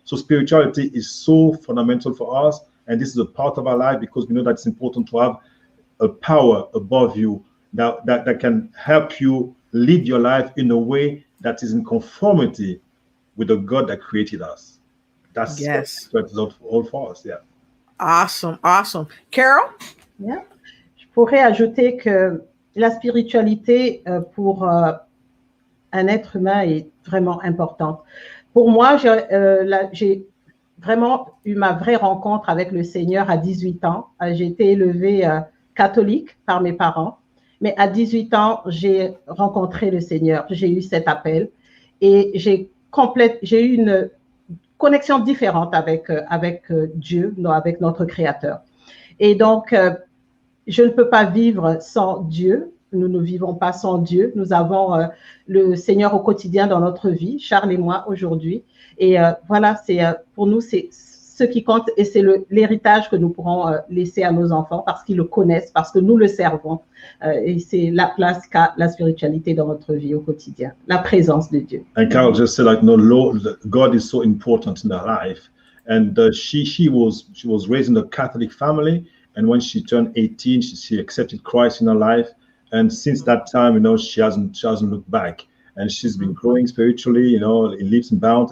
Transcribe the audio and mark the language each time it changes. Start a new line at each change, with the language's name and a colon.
English: So spirituality is so fundamental for us, and this is a part of our life because we know that it's important to have a power above you that can help you lead your life in a way that is in conformity with the God that created us. That's what it's all for us. Yeah. Awesome. Carol? Yeah.
French: Je pourrais ajouter que la spiritualité pour un être humain est vraiment importante. Pour moi, j'ai vraiment eu ma vraie rencontre avec le Seigneur à 18 ans. J'ai été élevée catholique par mes parents, mais à 18 ans, j'ai rencontré le Seigneur. J'ai eu cet appel et j'ai eu une connexion différente avec Dieu, avec notre Créateur. Et donc, je ne peux pas vivre sans Dieu. Nous ne vivons pas sans Dieu. Nous avons le Seigneur au quotidien dans notre vie, Charles et moi aujourd'hui. Et voilà, pour nous, c'est ce qui compte et c'est l'héritage que nous pourrons laisser à nos enfants parce qu'ils le connaissent, parce que nous le servons. Et c'est la place qu'a la spiritualité dans notre vie au quotidien, la présence de Dieu.
English: And Carol just said, like, no, Lord, God is so important in her life. And she was raised in a Catholic family. And when she turned 18, she accepted Christ in her life. And since that time, she hasn't looked back, and she's been growing spiritually, in leaps and bounds.